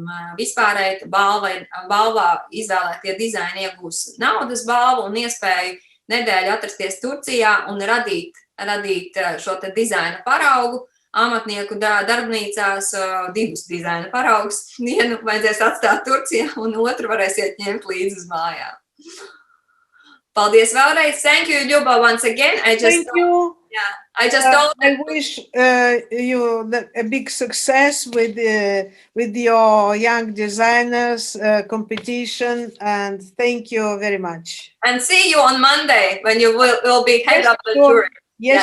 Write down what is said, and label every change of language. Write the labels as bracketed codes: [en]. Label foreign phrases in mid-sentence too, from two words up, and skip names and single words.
[lv] Vispārēji balvā izvēlētie dizaini iegūs naudas balvu un iespēju nedēļu atrasties Turcijā un radīt šo te dizaina paraugu. Amatnieku darbnīcās 2 dizaina paraugus. Vienu vajadzēs atstāt Turcijā un otru varēsiet ņemt līdzi uz mājām. Paldies vēlreiz. [en] Thank you, Liubov, once again. Thank you. Yeah, I just told I wish you a big success with your young designers competition, and thank you very much. And see you on Monday when you will be head of the